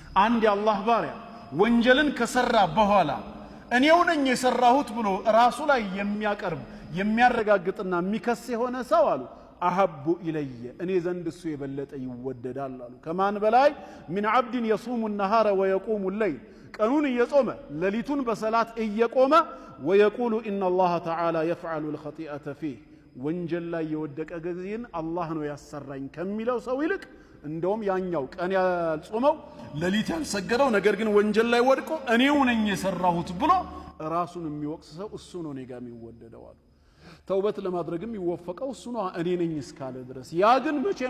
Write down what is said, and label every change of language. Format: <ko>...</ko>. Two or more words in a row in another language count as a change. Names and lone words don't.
<am>አንድ የአላህ ባሪያ ወንጀልን ከሰራ በኋላ እኔው ነኝ የሰራሁት ብሎ ራሱ ላይ የሚያቀርብ የሚያረጋግጥና የሚከስ የሆነ ሰው አሉ</am> <ar>أحب إلي</ar> <am>እኔ ዘንድ እሱ የበለጠ ይወደዳል አሉ ከማን በላይ</am> <ar>من عبد يصوم النهار ويقوم الليل</ar> <am>ቀኑን እየጾመ ሌሊቱን በሰላት እየቆመ ويقول</am> <ar>ان الله تعالى يفعل الخطيئة فيه</ar> <am>ወንጀል ላይ የወደቀ ጊዜን አላህ ነው ያሰራኝ ከሚለው ሰው ይልቅ እንደውም ያኛው ቀን ያልጾመው ሌሊት ያልሰገደው ነገር ግን ወንጀል ላይ ወድቆ እኔው ነኝ የሰራሁት ብሎ ራሱን የሚወቅስ ሰው እሱ ነው እኔ ጋር የሚወደደው አሉ ተውበት ለማድረግም ይወፈቀው እሱ ነው እኔ ነኝ እስካለ ድረስ ያ ግን መቼ ነው</am>